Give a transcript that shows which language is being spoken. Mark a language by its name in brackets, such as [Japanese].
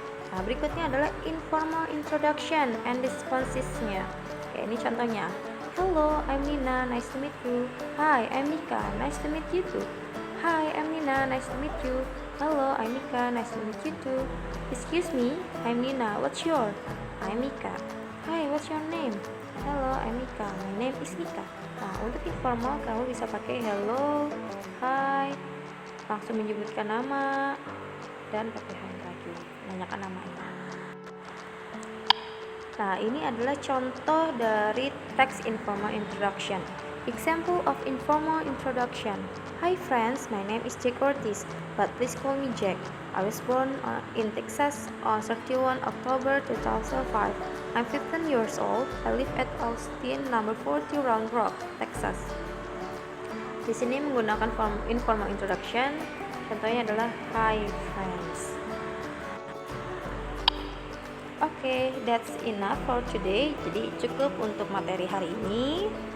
[Indonesian] Nah, berikutnya adalah [English] informal introduction and responses- [Indonesian] nya. Oke, ini contohnya. [English] Hello, I'm Nina, nice to meet you. Hi, I'm Mika, nice to meet you too. Hi, I'm Nina, nice to meet you. Hello, I'm Mika, nice to meet you too. Excuse me, I'm Nina, what's your? I'm Mika. Hi, what's your name? Hello, I'm Mika, my name is Mika. [Indonesian] Nah, untuk informal kamu bisa pakai [English] hello, hi, [Indonesian] langsung menyebutkan nama, dan pakai hi lagi, menanyakan namanya. Nah, ini adalah contoh dari teks [English] informal introduction. Example of informal introduction. Hi friends, my name is Jack Ortiz, but please call me Jack. I was born in Texas on 31 October 2005. I'm 15 years old. I live at Austin number 40 Round Rock, Texas. [Indonesian] Di sini menggunakan form [English] informal introduction. [Indonesian] Contohnya adalah [English] hi friends. Oke, that's enough for today. [Indonesian] Jadi cukup untuk materi hari ini.